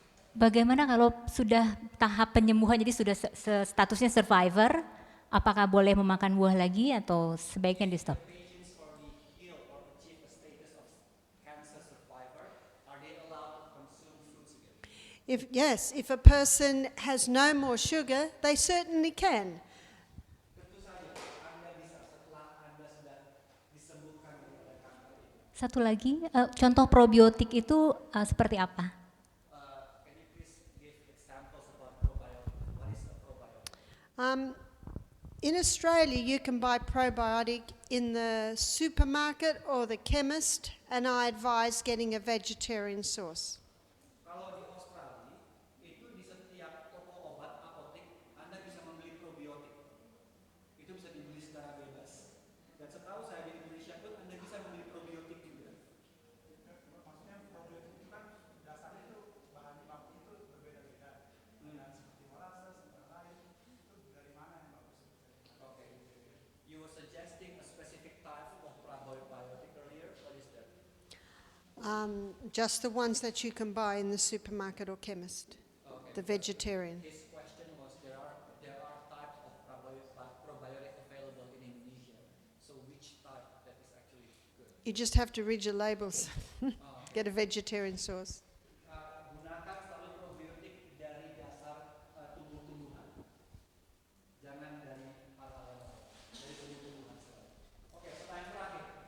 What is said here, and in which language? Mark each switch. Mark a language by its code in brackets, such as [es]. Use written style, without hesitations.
[id] Bagaimana kalau sudah tahap penyembuhan, jadi sudah statusnya survivor, apakah boleh memakan buah lagi atau sebaiknya di stop? [en] Patients already healed or achieve a status of cancer survivor, are they allowed to consume fruits again? If a person has no more sugar, they certainly can. [id] Tentu saja Anda bisa setelah Anda sudah disembuhkan dari kanker itu. Satu lagi, contoh probiotik itu seperti apa? [en] Can you please give examples about probiotic? What is a probiotic? In Australia, you can buy probiotic in the supermarket or the chemist, and I advise getting a vegetarian source. [id] Kalau di Australia, itu di setiap toko obat apotek Anda bisa membeli probiotik. Itu bisa dibeli secara bebas. Dan setahu saya di Indonesia pun Anda bisa membeli probiotik juga. Maksudnya probiotik itu kan dasarnya itu bahan baku itu berbeda-beda. Dan seperti molasses dan lain itu dari mana yang bagus? [en] Okay. You were suggesting a specific type of probiotic earlier. What is that? Just the ones that you can buy in the supermarket or chemist, Okay. the vegetarian. His question was there are types of probiotic available in Indonesia. So which type that is actually good? You just have to read your labels. Get a vegetarian source. [id] Gunakan selalu probiotik dari dasar tumbuh-tumbuhan. Jangan dari dari tumbuh-tumbuhan selalu. Oke, pertanyaan terakhir.